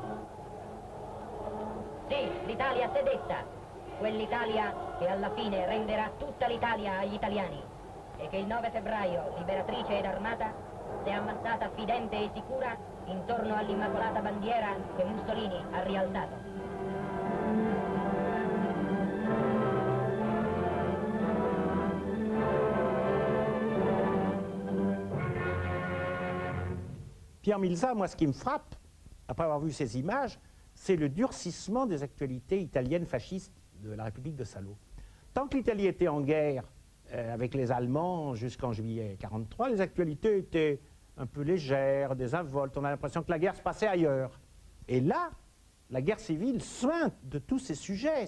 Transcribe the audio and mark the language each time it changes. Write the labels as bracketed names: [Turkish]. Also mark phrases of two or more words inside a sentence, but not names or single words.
[Italian] Sì, l'Italia s'è detta, quell'Italia che alla fine renderà tutta l'Italia agli italiani e che il 9 febbraio, liberatrice ed armata, si è ammassata fidente e sicura intorno all'immacolata bandiera che Mussolini ha rialzato. [French] Pierre Milza, moi, ce qui me frappe, après avoir vu ces images, c'est le durcissement des actualités italiennes fascistes de la République de Salo. Tant que l'Italie était en guerre avec les Allemands jusqu'en juillet 1943, les actualités étaient un peu légères, désinvoltes. On a l'impression que la guerre se passait ailleurs. Et là, la guerre civile suinte de tous ces sujets.